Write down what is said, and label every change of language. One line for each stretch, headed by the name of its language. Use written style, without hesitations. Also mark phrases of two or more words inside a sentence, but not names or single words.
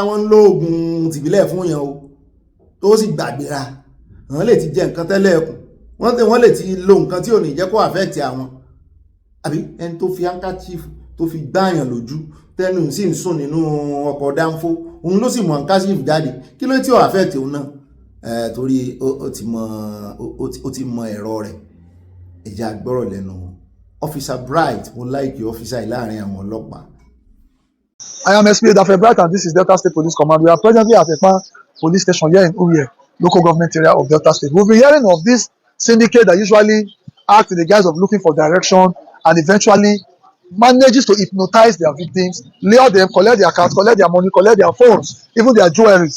Yoruba: wọ́n ń lo oògùn tìbílẹ̀ fún yẹn o tó sì gbàgbéra wọ́n lè ti jẹ nǹkan tẹ́lẹ̀ ẹkùn wọ́n lè ti lo nǹkan tí ò ní jẹ́ kó affect àwọn àbí ẹni tó fi handkerchief tó fi gbáàyàn lójú tẹnu sì ń sùn nínú ọkọ̀ dánfó òun ló sì mọ handkerchief jáde kí ló tí ò affect òun náà torí ó ti mọ ẹ̀rọ rẹ̀ ẹ̀jẹ̀ àgbọ̀rọ̀ lẹ́nu Officer Bright mo like officer láàrin àwọn ọlọ́pàá.
English: I am SP Dafe Bright and this is Delta State Police Command. We are presently at Ekpan Police Station here in Urie, local government area of Delta State. We've been hearing of this syndicate that usually acts in the guise of looking for direction and eventually manages to hypnotize their victims, lure them, collect their cars, collect their money, collect their phones, even their jewelries.